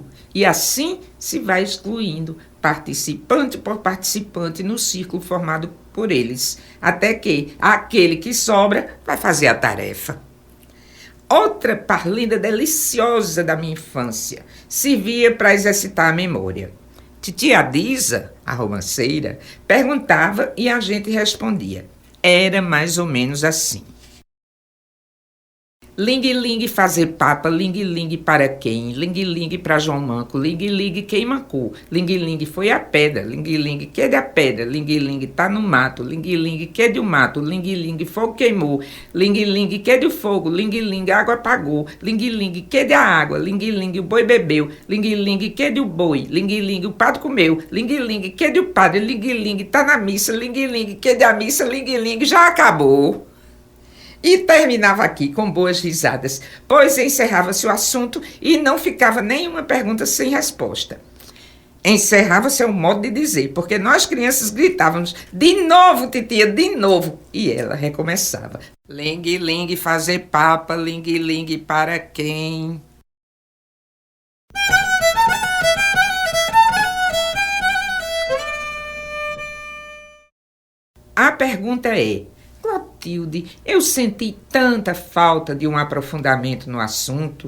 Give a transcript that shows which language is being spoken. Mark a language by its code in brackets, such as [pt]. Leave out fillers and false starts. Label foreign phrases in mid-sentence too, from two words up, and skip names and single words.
[pt] E assim se vai excluindo participante por participante no círculo formado por eles, até que aquele que sobra vai fazer a tarefa. Outra parlenda deliciosa da minha infância servia para exercitar a memória. Titia Disa, a romanceira, perguntava e a gente respondia. Era mais ou menos assim. Ling-ling fazer papa, ling-ling para quem? Ling-ling para João Manco, ling-ling queima cu, ling-ling foi a pedra, ling-ling que é da pedra, ling-ling tá no mato, ling-ling que é do mato, ling-ling fogo queimou, ling-ling que é do fogo, ling-ling água apagou, ling-ling que é da água, ling-ling o boi bebeu, ling-ling que é do boi, ling-ling o padre comeu, ling-ling que é do padre, ling-ling tá na missa, ling-ling que é da missa, ling-ling já acabou. E terminava aqui com boas risadas, pois encerrava-se o assunto e não ficava nenhuma pergunta sem resposta. Encerrava-se é um modo de dizer, porque nós crianças gritávamos, de novo, titia, de novo. E ela recomeçava. Ling-ling fazer papa, ling-ling para quem? A pergunta é: Clotilde, eu senti tanta falta de um aprofundamento no assunto.